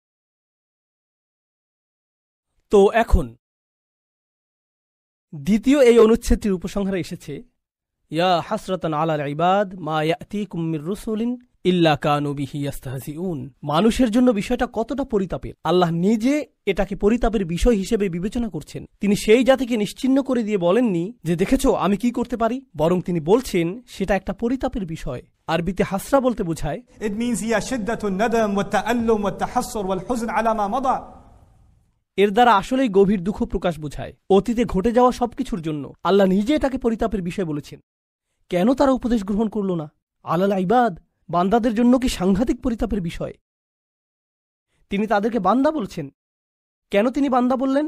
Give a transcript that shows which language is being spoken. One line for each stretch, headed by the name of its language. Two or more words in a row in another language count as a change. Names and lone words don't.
Bangla: তো এখন দ্বিতীয় এই অনুচ্ছেদটির উপসংহারে এসেছে,
Arabic: يا حسرة على العباد ما يأتيهم من رسول إلا كانوا به يستهزئون.
Bangla: মানুষের জন্য বিষয়টা কতটা পরিতাপের। আল্লাহ নিজে এটাকে পরিতাপের বিষয় হিসেবে বিবেচনা করছেন। তিনি সেই জাতিকে নিশ্চিহ্ন করে দিয়ে বলেননি যে দেখেছো আমি কি করতে পারি, বরং তিনি বলছেন সেটা একটা পরিতাপের বিষয়। আরবিতে হাসরা বলতে বোঝায়
English: It means
Arabic: هي شدة ندم و تألم و تحسر والحزن على ما مضى.
Bangla: এর দ্বারা আসলেই গভীর দুঃখ প্রকাশ বোঝায়। অতীতে ঘটে যাওয়া সবকিছুর জন্য আল্লাহ নিজে এটাকে পরিতাপের বিষয় বলেছেন। কেন তারা উপদেশ গ্রহণ করল না?
Arabic: على العباد,
Bangla: বান্দাদের জন্য কি সাংঘাতিক পরিতাপের বিষয়। তিনি তাদেরকে বান্দা বলছেন। কেন তিনি বান্দা বললেন?